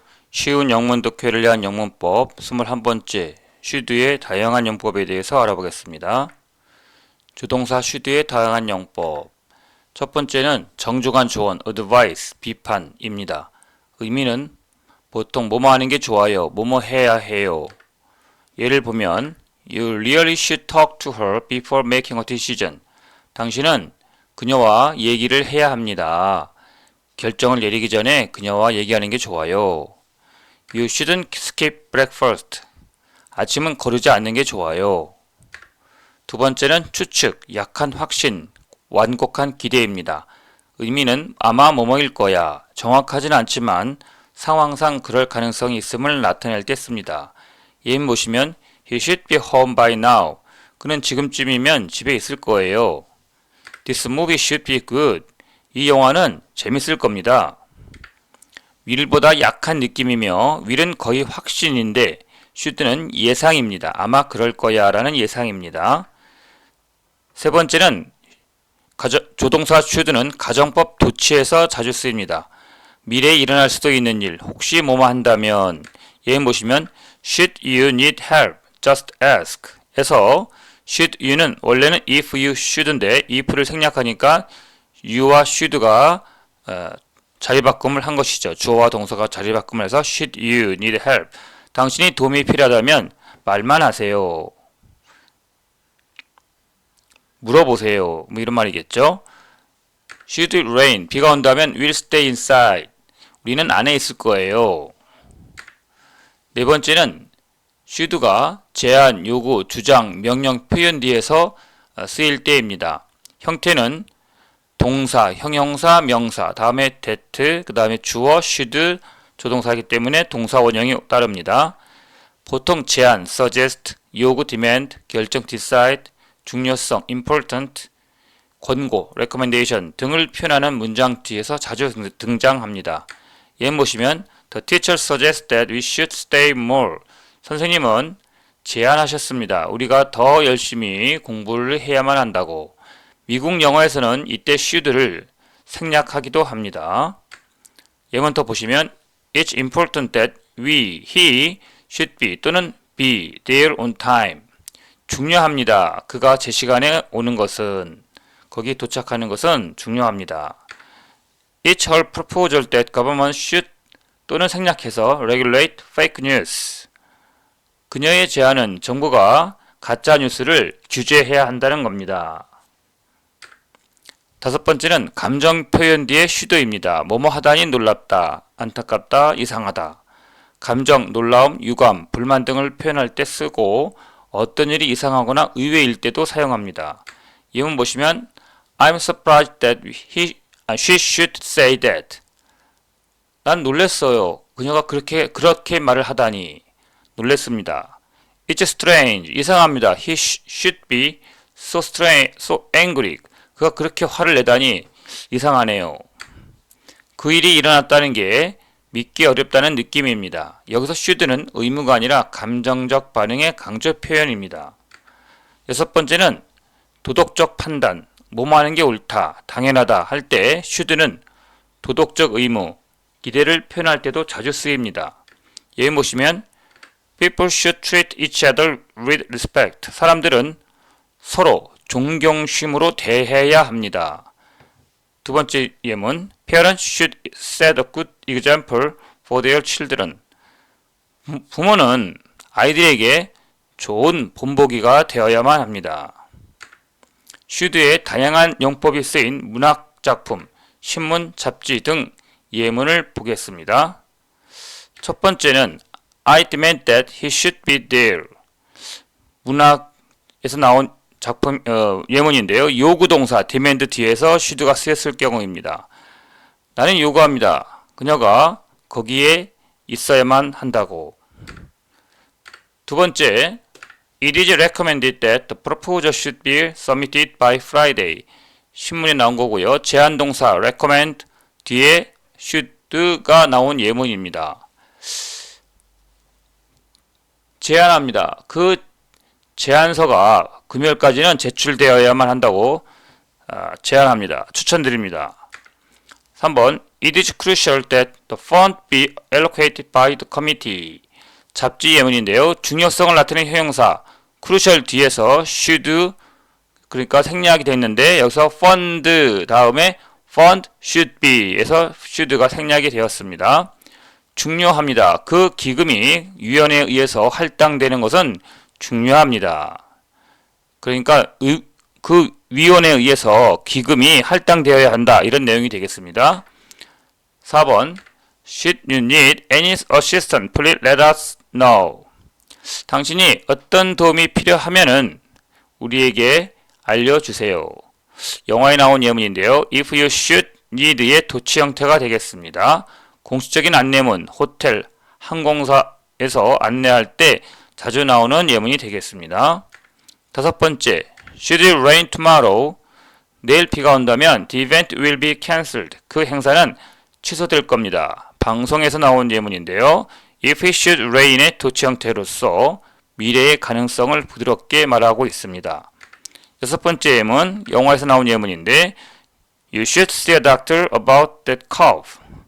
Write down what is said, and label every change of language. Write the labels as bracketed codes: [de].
[ko] 쉬운 영문 독해를 위한 영문법 21번째 should의 다양한 용법에 대해서 알아보겠습니다. 주동사 should의 다양한 용법. 첫 번째는 정중한 조언, advice, 비판입니다. 의미는 보통 뭐뭐 하는 게 좋아요, 뭐뭐 해야 해요. 예를 보면 [en] You really should talk to her before making a decision. [ko] 당신은 그녀와 얘기를 해야 합니다. 결정을 내리기 전에 그녀와 얘기하는 게 좋아요. [en] You shouldn't skip breakfast. [ko] 아침은 거르지 않는 게 좋아요. 두 번째는 추측, 약한 확신, 완곡한 기대입니다. 의미는 아마 뭐뭐일 거야. 정확하진 않지만 상황상 그럴 가능성이 있음을 나타낼 때 씁니다. 예문 보시면 [en] He should be home by now. [ko] 그는 지금쯤이면 집에 있을 거예요. [en] This movie should be good. [ko] 이 영화는 재밌을 겁니다. will보다 약한 느낌이며 will은 거의 확신인데 should는 예상입니다. 아마 그럴 거야 라는 예상입니다. 세 번째는 조동사 should는 가정법 도치에서 자주 쓰입니다. 미래에 일어날 수도 있는 일, 혹시 뭐뭐 한다면 예문 보시면 [en] Should you need help? Just ask [ko] 에서 should you는 원래는 [en] if you should [ko] 인데 if를 생략하니까 you와 should가 자리바꿈을 한 것이죠. 주어와 동사가 자리바꿈을 해서 should you need help. 당신이 도움이 필요하다면 말만 하세요. 물어보세요. 뭐 이런 말이겠죠. [en] Should it rain? [ko] 비가 온다면 [en] we'll stay inside. [ko] 우리는 안에 있을 거예요. 네 번째는 should가 제안, 요구, 주장, 명령, 표현 뒤에서 쓰일 때입니다. 형태는 동사, 형용사, 명사, 다음에 that, 그 다음에 주어, should, 조동사이기 때문에 동사 원형이 따릅니다. 보통 제안, suggest, 요구, demand, 결정, decide, 중요성, important, 권고, recommendation 등을 표현하는 문장 뒤에서 자주 등장합니다. 예문 보시면 [en] The teacher suggests that we should stay more. [ko] 선생님은 제안하셨습니다. 우리가 더 열심히 공부를 해야만 한다고. 미국 영어에서는 이때 should를 생략하기도 합니다. 예문 더 보시면 [en] It's important that he should be [ko] 또는 [en] be there on time. [ko] 중요합니다. 그가 제 시간에 오는 것은, 거기 도착하는 것은 중요합니다. [en] It's her proposal that government should [ko] 또는 생략해서 [en] regulate fake news. [ko] 그녀의 제안은 정부가 가짜 뉴스를 규제해야 한다는 겁니다. 다섯 번째는 감정 표현 뒤에 should입니다. 뭐뭐 하다니 놀랍다, 안타깝다, 이상하다. 감정, 놀라움, 유감, 불만 등을 표현할 때 쓰고 어떤 일이 이상하거나 의외일 때도 사용합니다. [en] 예문 보시면 I'm surprised that she should say that. [ko] 난 놀랬어요. 그녀가 그렇게 말을 하다니. 놀랬습니다. [en] It's strange. [ko] 이상합니다. [en] He should be so strange, so angry. [ko] 그가 그렇게 화를 내다니 이상하네요. 그 일이 일어났다는 게 믿기 어렵다는 느낌입니다. 여기서 should는 의무가 아니라 감정적 반응의 강조 표현입니다. 여섯 번째는 도덕적 판단, 뭐뭐 하는 게 옳다, 당연하다 할 때 should는 도덕적 의무, 기대를 표현할 때도 자주 쓰입니다. [en] 예문 보시면 People should treat each other with respect. [ko] 사람들은 서로 존경심으로 대해야 합니다. 두 번째 예문 [en] Parents should set a good example for their children. [ko] 부모는 아이들에게 좋은 본보기가 되어야만 합니다. should의 다양한 용법이 쓰인 문학작품, 신문, 잡지 등 예문을 보겠습니다. 첫 번째는 [en] I demand that he should be there. [ko] 문학에서 나온 작품 예문인데요. 요구동사 demand 뒤에서 should가 쓰였을 경우입니다. 나는 요구합니다. 그녀가 거기에 있어야만 한다고. 두 번째, [en] It is recommended that the proposal should be submitted by Friday. [ko] 신문에 나온 거고요. 제안동사 recommend 뒤에 should가 나온 예문입니다. 제안합니다. 그 제안서가 금요일까지는 제출되어야만 한다고 제안합니다. 추천드립니다. 3번 [en] It is crucial that the fund be allocated by the committee. [ko] 잡지 예문인데요. 중요성을 나타내는 형용사 crucial 뒤에서 should 그러니까 생략이 되어 있는데 여기서 fund 다음에 [en] fund should be [ko] 에서 should가 생략이 되었습니다. 중요합니다. 그 기금이 위원회에 의해서 할당되는 것은 중요합니다. 그러니까 그 위원회에 의해서 기금이 할당되어야 한다. 이런 내용이 되겠습니다. [en] 4번 Should you need any assistance, please let us know. [ko] 당신이 어떤 도움이 필요하면은 우리에게 알려주세요. 영화에 나온 예문인데요. [en] If you should need [ko] 의 도치 형태가 되겠습니다. 공식적인 안내문, 호텔, 항공사에서 안내할 때 자주 나오는 예문이 되겠습니다. 5번째, [en] Should it rain tomorrow? [ko] 내일 비가 온다면 [en] the event will be cancelled. [ko] 그 행사는 취소될 겁니다. 방송에서 나온 예문인데요. [en] If it should rain [ko] 의 도치 형태로서 미래의 가능성을 부드럽게 말하고 있습니다. 6번째 예문, 영화에서 나온 예문인데 [en] You should see a doctor about that cough.